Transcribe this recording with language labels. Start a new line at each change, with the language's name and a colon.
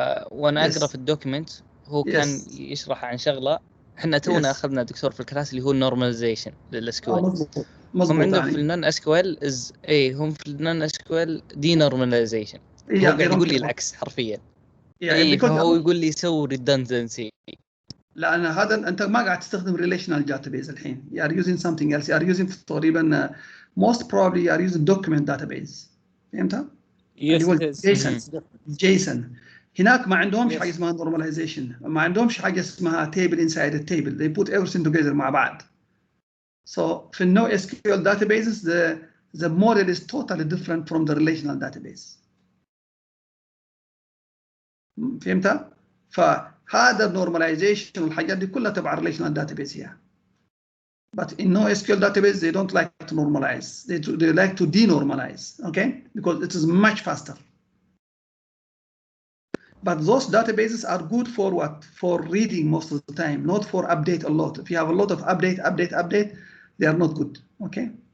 Arabic: وانا اقرا في الدوكيمنت هو كان يشرح عن شغله احنا تونا اخذنا دكتور في الكلاس اللي هو النورماليزيشن للاسكوال. هم عندهم في النون اسكوال هم في النون اسكوال دي نورماليزيشن. هو قاعد يقول لي العكس حرفيا. هو يقول لي سوي ريدندنسي. لان هذا انت ما قاعد تستخدم relational database الحين.
English: you are using something else. you are using
Arabic: تقريبا
English: most probably you are using document database.
Arabic: فهمتها؟ اللي هو جيسون. هناك ما عندهمش حاجه اسمها normalization، ما عندهمش حاجه اسمها
English: table inside a table. they put everything together
Arabic: مع بعض.
English: so في no SQL databases the model is totally different from the relational database.
Arabic: فهمتها؟ فهذا normalization والحاجات دي كلها تبع relational database هي.
English: But in NoSQL database, they don't like to normalize. They like to denormalize, okay? Because it is much faster. But those databases are good for what? For reading most of the time, not for update a lot. If you have a lot of update, they are not good, okay?